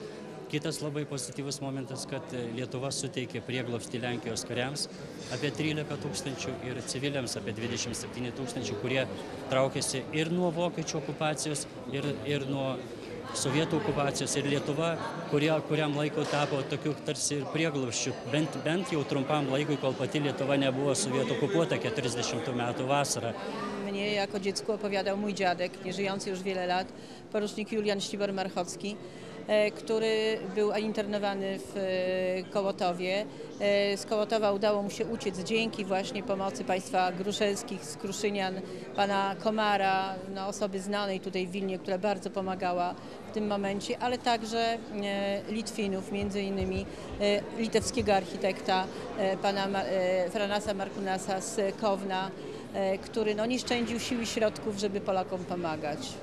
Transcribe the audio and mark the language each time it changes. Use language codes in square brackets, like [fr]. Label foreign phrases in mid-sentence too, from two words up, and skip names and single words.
[lt] Kitas labai pozityvus momentas, kad Lietuva suteikė prieglobstį Lenkijos kariams apie 13 000 ir civiliams apie 27 000, kurie traukėsi ir nuo vokiečių okupacijos, ir nuo sovietų okupacijos. Ir Lietuva, kuriam laiko tapo tokiu tarsi prieglobsčiu, bent jau trumpam laikui, kol pati Lietuva nebuvo sovietų okupuota 40 metų vasarą. [pl] Mnie jako dziecku opowiadał mój dziadek, nieżyjący już wiele lat, porucznik Julian Ścibor-Marchocki, który był internowany w Kołotowie. Z Kołotowa udało mu się uciec dzięki właśnie pomocy państwa gruszelskich, z Kruszynian, pana Komara, no, osoby znanej tutaj w Wilnie, która bardzo pomagała w tym momencie, ale także Litwinów, między innymi litewskiego architekta, pana Franasa Markunasa z Kowna, który no, nie szczędził sił i środków, żeby Polakom pomagać.